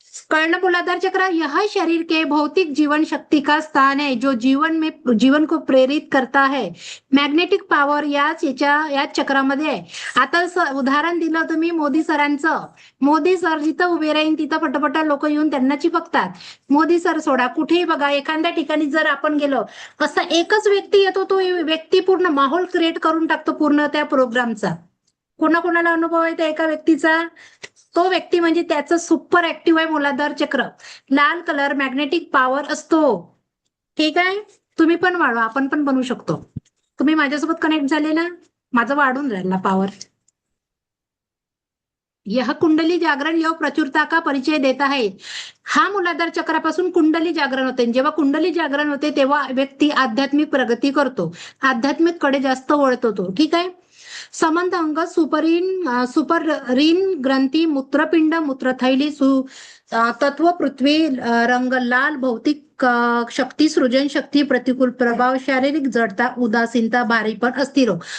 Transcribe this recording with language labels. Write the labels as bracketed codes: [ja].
[hi] कर्ण मूलाधार चक्र, यह शरीर के भौतिक जीवन शक्ति का स्थान है जो जीवन को प्रेरित करता है. [mr] मॅग्नेटिक पॉवर या चक्रामध्ये आहे. आता उदाहरण दिलं तुम्ही मोदी सरांचं. मोदी सर जिथं उभे राहीन तिथं पटपट लोक येऊन त्यांना चिपकतात. मोदी सर सोडा, कुठेही बघा, एखाद्या ठिकाणी जर आपण गेलो, असा एकच व्यक्ती येतो, तो व्यक्ती पूर्ण माहोल क्रिएट करून टाकतो पूर्ण त्या प्रोग्रामचा. कोणाकोणाला अनुभव आहे त्या एका व्यक्तीचा? तो व्यक्ती म्हणजे त्याचं सुपर ऍक्टिव्ह आहे मूलाधार चक्र. लाल कलर मॅग्नेटिक पॉवर असतो, ठीक आहे? तुम्ही पण वाढवा, आपण पण बनवू शकतो. तुम्ही माझ्यासोबत कनेक्ट झाले ना, माझं वाढून राहिला पॉवर. [hi] यह कुंडली जागरण योग प्रचुरता का परिचय देता है. [mr] हा मूलाधार चक्रापासून कुंडली जागरण होते. जेव्हा कुंडली जागरण होते तेव्हा व्यक्ती आध्यात्मिक प्रगती करतो, आध्यात्मिक कडे जास्त वळतो तो. ठीक आहे. समंत अंग सुपररीन ग्रंथी मूत्रपिंड मूत्रथैली तत्व पृथ्वी रंग लाल भौतिक शक्ती सृजन शक्ती प्रतिकूल प्रभाव शारीरिक जडता उदासीनता भारीपण अस्थिरोग.